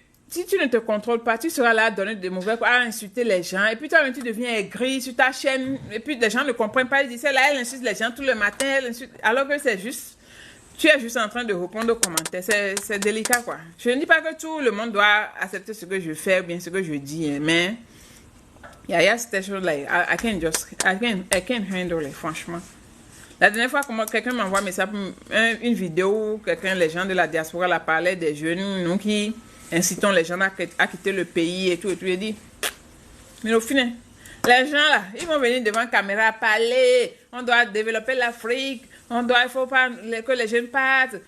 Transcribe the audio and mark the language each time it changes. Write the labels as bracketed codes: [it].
[fr] si tu ne te contrôles pas, tu seras là à donner des mauvais coups, à insulter les gens. Et puis toi-même, tu deviens aigri sur ta chaîne. Et puis les gens ne comprennent pas. Ils disent, là, elle insulte les gens tout le matin. Elle insulte... Alors que c'est juste... Tu es juste en train de répondre aux commentaires. C'est délicat, quoi. Je ne dis pas que tout le monde doit accepter ce que je fais ou bien ce que je dis. Mais... il y a cette chose là. [en] I can't handle it, [fr] franchement. La dernière fois, quelqu'un m'envoie une vidéo où les gens de la diaspora la parlaient des jeunes, nous qui incitons les gens à quitter le pays et tout. Et tout. J'ai dit, mais au final, les gens là, ils vont venir devant la caméra parler. On doit développer l'Afrique. Il faut pas que les jeunes partent.